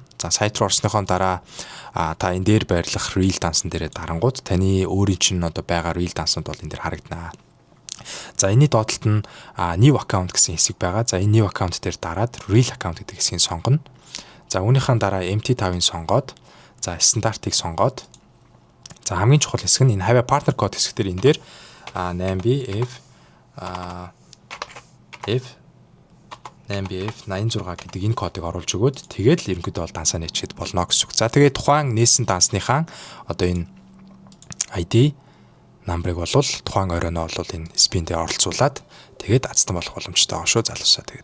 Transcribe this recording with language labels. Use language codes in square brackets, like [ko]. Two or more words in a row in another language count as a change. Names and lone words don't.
[mn] За сайт руу орсныхоо дараа та энэ дээр байрлах real дансан дээрээ дарангууд таны өөрийн чинь одоо байгаа real дансууд бол энэ дээр харагдана. За энэний доотлолт нь [en] new account [mn] гэсэн хэсэг байгаа. За энэ [en] new account [mn] дээр дараад [en] real account [mn] гэдэг хэсгийг сонгоно. За үүнийхэн дараа MT5-ыг сонгоод за стандартыг сонгоод за хамгийн чухал хэсэг нь энэ [en] Have partner code [mn] хэсэг дээр энэ дээр 8BF86 гэдэг энэ кодыг оруулж өгөөд тэгээд л ерөнхийдөө бол дансаа нээчихэд болно гэсэн үг. За тэгээд тухайн нээсэн дансныхаа одоо энэ ID намбрыг бол тухайн оройноо бол энэ спин дээр оролцуулаад тэгээд азтан болох боломжтой байгаа шүү залуусаа.